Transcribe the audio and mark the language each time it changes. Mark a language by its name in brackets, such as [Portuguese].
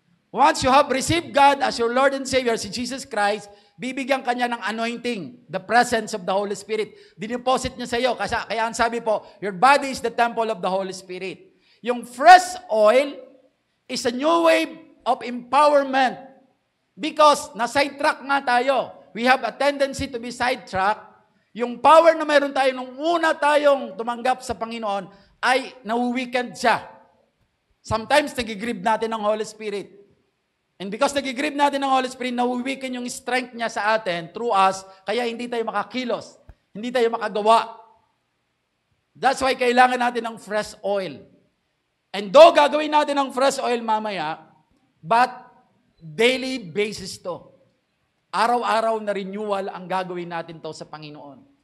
[English] Once you have received God as your Lord and Savior, si Jesus Christ, [Filipino] bibigyan ka niya ng [English] anointing, the presence of the Holy Spirit. [Filipino] Dineposit niya sa iyo. Kaya ang sabi po, [English] your body is the temple of the Holy Spirit. Yung fresh oil is a new wave of empowerment. Because na-sidetrack nga tayo. We have a tendency to be sidetracked. [Filipino] Yung power na mayroon tayo nung una tayong tumanggap sa Panginoon ay nawi-weekend siya. Sometimes nag-grieve natin ng Holy Spirit. And because nag-grieve natin ng Holy Spirit, nawi-weaken yung strength niya sa atin through us, kaya hindi tayo makakilos. Hindi tayo makagawa. That's why kailangan natin ng fresh oil. And though gagawin natin ng fresh oil mamaya, but daily basis to. Araw-araw na renewal ang gagawin natin to sa Panginoon.